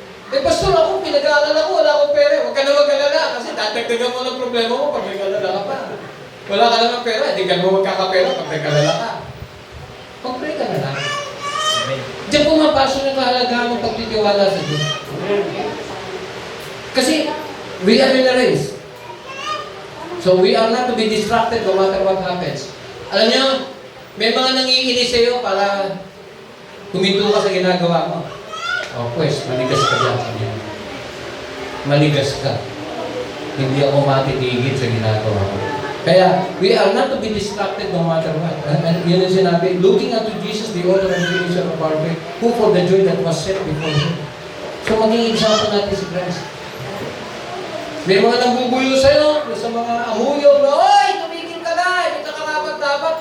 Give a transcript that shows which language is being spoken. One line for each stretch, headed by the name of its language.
Filipino: Pastor, ako, pinag-aalala ko, wala akong pera. Huwag ka na mag-alala kasi tatagdagan mo ng problema mo pag nag-alala ka pa. Wala ka lang ng pera, hindi ka mo magkakapera pag nag-alala ka. Pag-pray ka na lang. Diyan pumapasok yung kahalagahan ng pagtitiwala sa Diyos.
English: Kasi, we are in a race. So we are not to be distracted no matter what happens.
Filipino: Alam niyo, may mga nangiinis sa iyo para huminto ka sa ginagawa mo. O pues, maligas ka dyan. Maligas ka. Hindi ako matitigil sa ginagawa ko.
English: Kaya, we are not to be distracted no matter what. And
Filipino: yun yung sinabi,
English: looking unto Jesus, the author and finisher of our faith, who for the joy that was set before Him.
Filipino: So maging example natin si Christ. May mga nanggugulo sa'yo, sa mga amuyog na, oy, tumigil ka na, hindi ka karapat-dapat.